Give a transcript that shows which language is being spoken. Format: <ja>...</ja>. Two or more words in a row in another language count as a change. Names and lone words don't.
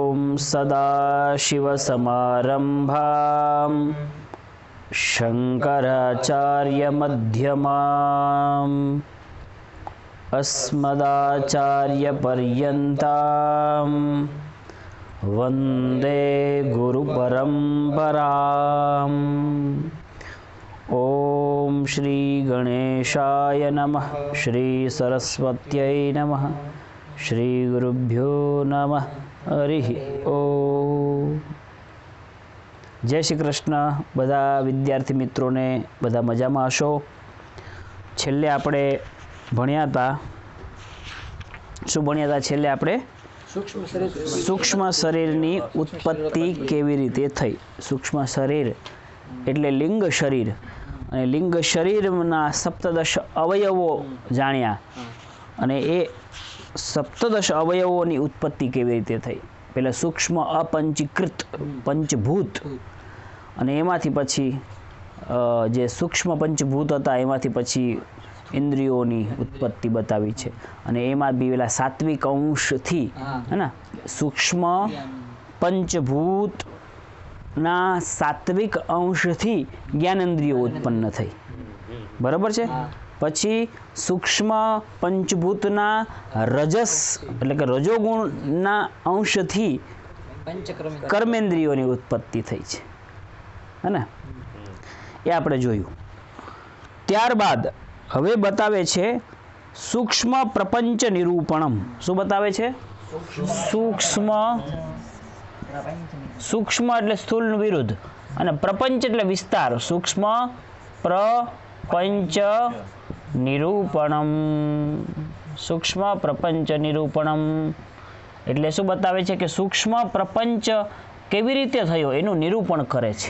<sa>सदाशिवसमारम्भां शङ्कराचार्यमध्यमाम् अस्मदाचार्यपर्यन्तां वन्दे गुरुपरम्पराम्। ओम श्री गणेशाय नमः, श्री सरस्वत्यै नमः, श्री गुरुभ्यो नमः। हरि ओम। जय श्री कृष्ण।</sa> <gu>બધા વિદ્યાર્થી મિત્રો ને બધા મજામાં હશો। છેલ્લે આપણે ભણ્યા હતા, શું ભણ્યા હતા? છેલ્લે આપણે સૂક્ષ્મ શરીરની ઉત્પત્તિ કેવી રીતે થઈ। સૂક્ષ્મ શરીર એટલે લિંગ શરીર અને લિંગ શરીરના 17 અવયવો જાણ્યા અને એ 17 અવયવોની ઉત્પત્તિ કેવી રીતે થઈ। પહેલા સૂક્ષ્મ અપંચીકૃત પંચભૂત અને એમાંથી પછી જે સૂક્ષ્મ પંચભૂત હતા એમાંથી પછી ઇન્દ્રિયોની ઉત્પત્તિ બતાવી છે અને એમાં બી પેલા સાત્વિક અંશથી હે ને સૂક્ષ્મ પંચભૂત ના સાત્વિક અંશ થી જ્ઞાનેન્દ્રિયો ઉત્પન્ન થઈ।</gu> <hi>बराबर है।</hi> <gu>પછી સૂક્ષ્મ પંચભૂતના રજસ એટલે કે રજોગુણના અંશ થી કર્મેન્દ્રિયોની ઉત્પત્તિ થઈ છે, હે ને? એ આપણે જોયું। ત્યારબાદ હવે બતાવે છે સૂક્ષ્મ પ્રપંચ નિરૂપણમ। શું બતાવે છે? સૂક્ષ્મ એટલે સ્થૂળ વિરુદ્ધ અને પ્રપંચ એટલે વિસ્તાર। સૂક્ષ્મ પ્રપંચ નિરૂપણમ। સૂક્ષ્મ પ્રપંચ નિરૂપણમ એટલે શું બતાવે છે કે સૂક્ષ્મ પ્રપંચ કેવી રીતે થયો એનું નિરૂપણ કરે છે।</gu>